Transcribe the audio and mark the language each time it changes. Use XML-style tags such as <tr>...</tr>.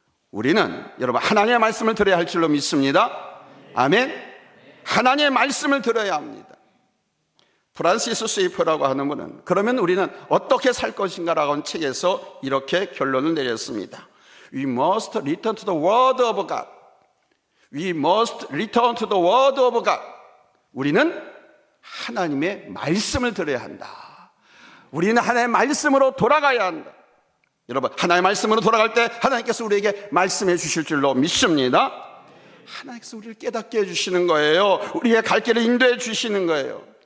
<ko>우리는 여러분 하나님의 말씀을 들어야 할 줄로 믿습니다. 아멘. 하나님의 말씀을 들어야 합니다. 프란시스 스위퍼라고 하는 분은 그러면 우리는 어떻게 살 것인가라고 하는 책에서 이렇게 결론을 내렸습니다.</ko> <en>We must return to the word of God. We must return to the word of God.</en> <ko>우리는 하나님의 말씀을 들어야 한다. 우리는 하나님의 말씀으로 돌아가야 한다. 여러분, 하나님의 말씀으로 돌아갈 때 하나님께서 우리에게 말씀해 주실 줄로 믿습니다. 하나님께서 우리를 깨닫게 해주시는 거예요. 우리의 갈 길을 인도해 주시는 거예요.</ko>